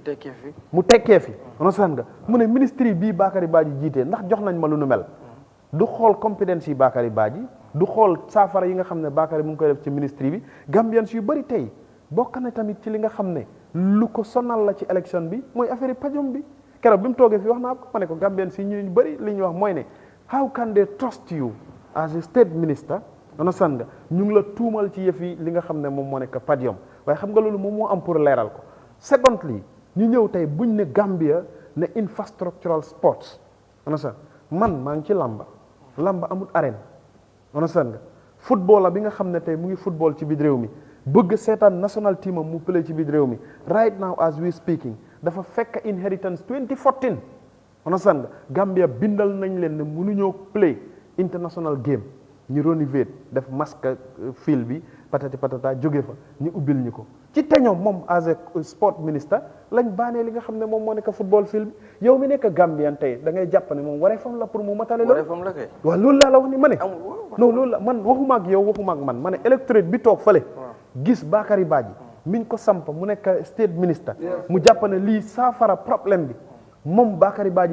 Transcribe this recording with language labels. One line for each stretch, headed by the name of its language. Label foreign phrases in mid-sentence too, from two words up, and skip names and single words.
Wolof: mu tekkee fi understand nga mu ne ministre yi bii Bakary Badji jiite ndax jox nañ ma lu nu mel du xool compétence yi Bakary Badji du xool saafara yi nga xam ne Bakary mu ngi koy def ci ministre bi Gambians yu bëri tey bokk na tamit ci li nga xam ne lu ko sonal la ci élection bi mooy affaire yi pajom bi keroog bi mu toogee fi wax naa ko ma ne ko Gambians yi ñu bëri li ñu wax mooy ne
English: how can they trust you as a state minister
Wolof: understand nga ñu ngi la tuumal ci yëf yi li nga xam ne moom moo nekk padium waaye xam nga loolu moom moo am pour leeral ko secondly ñu ñëw tey buñ ne Gambia ne
English: infrastructural sports
Wolof: understand man maa ngi ci lamba amul arène understand nga football la bi nga xam ne tey mu ngi football ci biir réew mi bëgg seetaan
English: national team
Wolof: am mu play ci biir réew mi
English: right now as we speaking
Wolof: dafa fekk inheritance 2014 understand nga Gambia bindal nañ leen ne mënuñoo play
English: international game
Wolof: ñu renouveler def masque field bi patati patata jóge fa ñu ubbil ñu ko ci teñoom moom
English: as a sport minister
Wolof: lañ baanee li nga xam ne moom moo nekk football field bi yow mi nekk Gambian tey da ngay jàpp ne moom wareefam la pour mu matale loolu waaw loolu laa la wax ni ma ne non loolu la man waxuma ak yow waxuma ak man ma ne électorate bi toog fële gis Bakary Badji miñ ko samp mu nekk
English: state minister
Wolof: mu jàpp ne lii saafara problème bi moom Bakary Badji